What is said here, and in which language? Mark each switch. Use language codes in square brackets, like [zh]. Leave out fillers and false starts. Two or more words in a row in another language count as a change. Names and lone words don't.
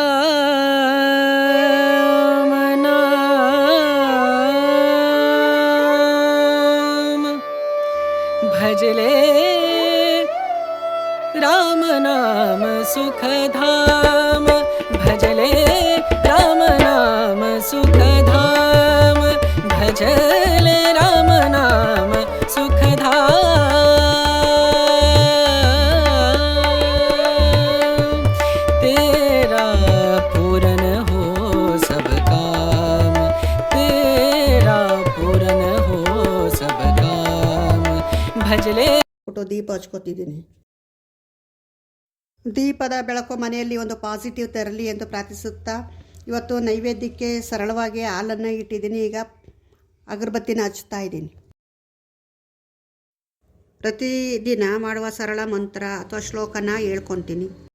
[hi] राम नाम भजले राम नाम सुख धाम, भजले राम नाम सुख धाम, भजले राम नाम सुख धाम। तेरा पूरन हो सब काम, तेरा पूरन हो सब काम, भजले [kn] ಫೋಟೋ ದೀಪ ಹಚ್ಕೊತಿದ್ದೀನಿ. ದೀಪದ ಬೆಳಕು ಮನೆಯಲ್ಲಿ ಒಂದು ಪಾಸಿಟಿವ್ ತರಲಿ ಎಂದು ಪ್ರಾರ್ಥಿಸುತ್ತಾ ಇವತ್ತು ನೈವೇದ್ಯಕ್ಕೆ ಸರಳವಾಗಿ ಹಾಲನ್ನು ಇಟ್ಟಿದ್ದೀನಿ. ಈಗ ಅಗರಬತ್ತಿನ ಹಚ್ತಾ ಇದ್ದೀನಿ. ಪ್ರತಿದಿನ ಮಾಡುವ ಸರಳ ಮಂತ್ರ ಅಥವಾ ಶ್ಲೋಕನ ಹೇಳ್ಕೊತೀನಿ.